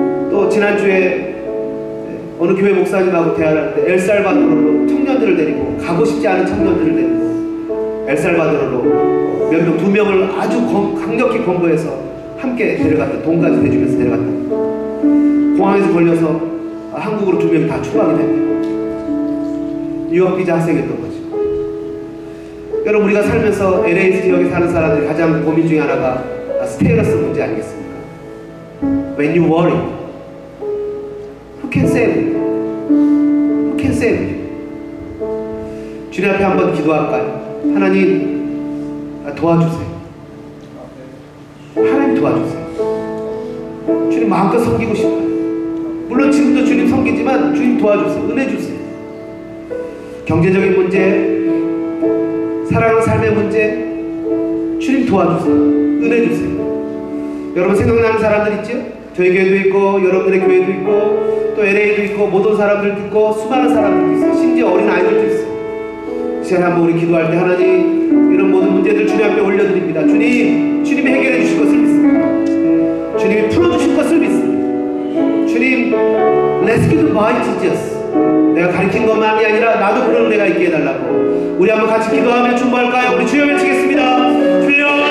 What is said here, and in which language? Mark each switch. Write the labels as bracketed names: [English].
[Korean] 또 지난주에 어느 교회 목사님하고 대화를 할 때 엘살바도르로 청년들을 데리고, 가고 싶지 않은 청년들을 데리고 엘살바도르로 몇 명, 2명을 아주 강력히 권고해서 함께 데려갔다. 돈까지 내주면서 데려갔다. 공항에서 걸려서 한국으로 2명 다 추방이 됩니다. 유학 비자 학생이었던 거죠. 여러분, 우리가 살면서 LA 지역에 사는 사람들이 가장 고민 중에 하나가 스테이러스 문제 아니겠습니까? [English] When you worry, who can save you? Who can save you? [Korean] 주님 앞에 한번 기도할까요? 하나님, 도와주세요. 하나님 도와주세요. 주님 마음껏 섬기고 싶어요. 물론 지금도 주님 섬기지만 주님 도와주세요. 은혜 주세요. 경제적인 문제, 사랑하는 삶의 문제, 주님 도와주세요. 은혜 주세요. 여러분, 생각나는 사람들 있죠? 저희 교회도 있고 여러분들의 교회도 있고 또 LA도 있고 모든 사람들도 있고 수많은 사람들도 있어요. 심지어 어린 아이들도 있어요. 시간에 한번 우리 기도할 때 하나님, 이런 모든 문제들 주님 앞에 올려드립니다. 주님이 해결해 주실 것을 믿습니다. 주님이 풀어주실 것을 믿습니다. [English] 주님, Rescued by Jesus. [Korean] 내가 가르친 것만이 아니라 나도 그런 은혜가 있게 해달라고 우리 한번 같이 기도하며 중보할까요? 우리 주여 외치겠습니다. 주여!